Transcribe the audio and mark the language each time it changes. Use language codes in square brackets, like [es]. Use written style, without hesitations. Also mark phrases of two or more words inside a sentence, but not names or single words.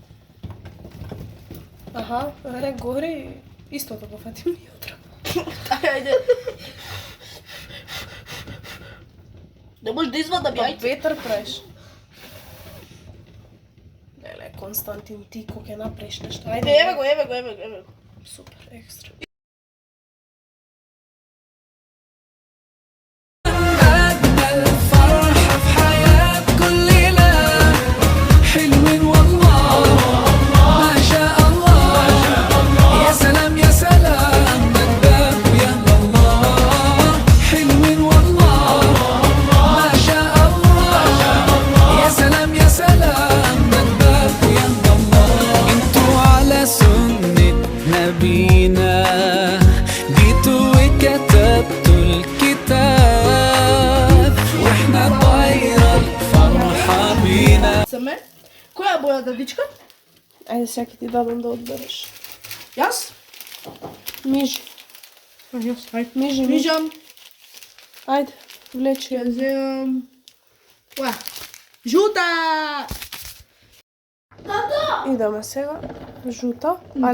[mk] Аха, горе истото го фатим и утро. Ајде. Не може да извадам Па јајцо. ветер правиш. Леле, Константин, ти ко ќе направиш нешто. Ајде, Еве го. Супер, екстра. [ar] الفرحة في حياة كل ليلة حلوين والله ما شاء الله يا سلام يا سلام مدباب يا الله حلوين والله ما شاء الله يا سلام يا سلام مدباب يا الله انتوا على سنة نبينا جيتوا وكتبتوا الكتاب واحنا طايرة الفرحة بينا [mk] Саме. Која боја да дичка? Ајде, сега ќе ти дадам да одбереш. Јас? Мижи. Јас. Ајде. Мижи, мижи. Мижам. Ајде, влечи ја. Ќе земам. Оја. Жута! Идеме сега жута, али